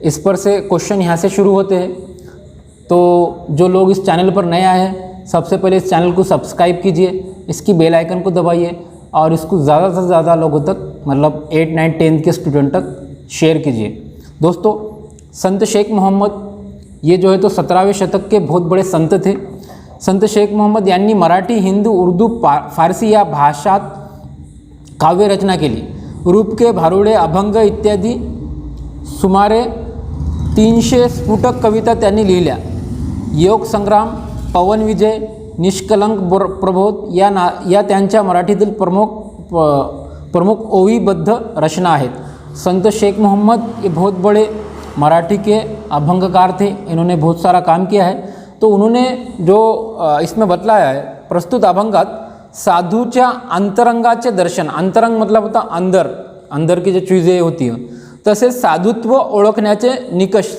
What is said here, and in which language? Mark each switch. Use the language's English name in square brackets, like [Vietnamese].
[Hindi] इस पर से क्वेश्चन यहाँ से शुरू होते हैं। तो जो लोग इस चैनल पर नए आए हैं, सबसे पहले इस चैनल को सब्सक्राइब कीजिए, इसकी बेल आइकन को दबाइए और इसको ज़्यादा से ज़्यादा लोगों तक, मतलब 8, 9, 10 के स्टूडेंट तक शेयर कीजिए। दोस्तों संत शेख मोहम्मद ये जो है तो 17वें शतक के बहुत बड़े संत थे। [Marathi] संत शेख मोहम्मद यांनी मराठी, हिंदू, उर्दू, फारसी या भाषात काव्य रचना केली। रूपके, भारुडे, अभंग इत्यादी सुमारे 300 स्फुटक कविता त्यांनी लिहिल्या। योग संग्राम, पवन विजय, निष्कलंक प्रबोध या त्यांच्या मराठीतील प्रमुख ओवीबद्ध रचना आहेत। [Hindi] संत शेख मोहम्मद ये बहुत बड़े मराठी के अभंगकार थे। इन्होंने बहुत सारा काम किया है। तो उन्होंने जो इसमें बतलाया है, [Marathi] प्रस्तुत अभंगात साधूच्या अंतरंगाचे दर्शन, [Hindi] अंतरंग मतलब होता अंदर की जो चीज़ें होती हैं, [Marathi] तसेच साधुत्व ओळखण्याचे निकष।